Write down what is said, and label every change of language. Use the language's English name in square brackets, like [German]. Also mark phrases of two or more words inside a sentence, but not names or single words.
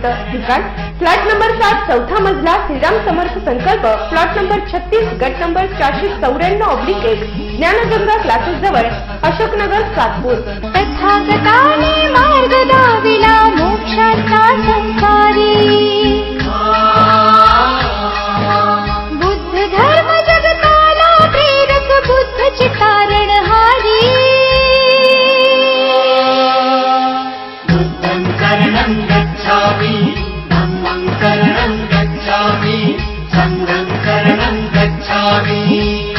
[Marathi] ठिकाण फ्लॅट नंबर 7, चौथा मजला, श्रीराम समर्थ संकल्प, प्लॉट नंबर 36, गट नंबर 494/1, ज्ञानगंगा क्लासेस जवळ, अशोकनगर, सातपूर। तथागताने मार्ग दाविला मोक्षाचा संसारी, बुद्ध धर्म जगताला प्रेरक, बुद्ध चितारणहारी। [Pali] बुद्धं शरणं गच्छामि, धम्मं शरणं गच्छामि, संघं शरणं गच्छामि।